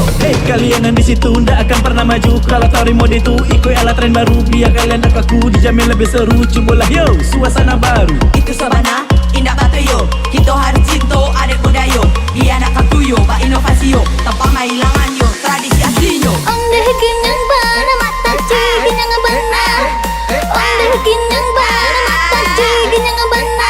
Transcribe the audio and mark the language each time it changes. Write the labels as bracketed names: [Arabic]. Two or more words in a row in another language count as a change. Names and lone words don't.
[Indonesian] Kalian yang di situ ndak akan pernah maju kalau tahu mode itu ikut ala tren baru. Biar kalian tak kaku dijamin lebih seru. Cobalah yo suasana baru. [Minangkabau] Itu sabana indah batu yo, kita harus cinta adat budaya. Biar nak kaku yo, ba inovasi yo, tanpa mailangan yo tradisi asli yo. Onde kinyang bana mata ci kinyang bana. Onde kinyang bana mata ci kinyang bana.